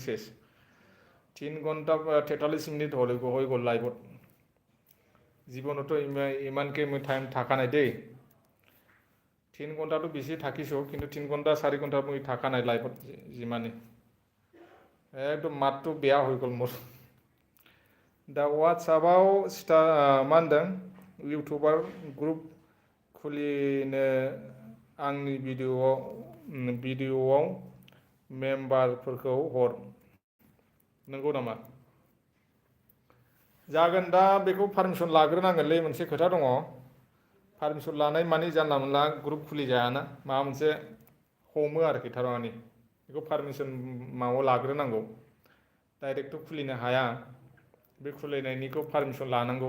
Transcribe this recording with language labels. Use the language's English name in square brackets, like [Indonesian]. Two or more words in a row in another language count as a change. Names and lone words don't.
[Assamese] শেষ 3 ঘণ্টা 43 মিনিট হৈ গ'ল লাইভত জীৱনতো ইমানকৈ মই টাইম থকা নাই দেই 3 ঘণ্টাটো বেছি থাকিছোঁ কিন্তু 3 ঘণ্টা 4 ঘণ্টা মই থকা নাই লাইভত যিমানে একদম মাতটো বেয়া হৈ গ'ল মোৰ [Bodo] दा WhatsApp-आव मा होनदों इउटुबार ग्रुप खुलिनो आंनि भिडिअ'आव मेम्बारफोरखौ हर नंगौ नामा जागोन दा बेखौ पारमिसन लाग्रोनांगोनलै मोनसे खोथा दङ पारमिसन लानाय मानि जानला मोनला ग्रुप खुलिजायाना माबा मोनसे हमो आरोखि थारमानि बेखौ पारमिसन माबायाव लाग्रोनांगौ डाइरेक्टथ' खुलिनो हाया बे खुलिनायनिखौ पारमिसन लानांगौ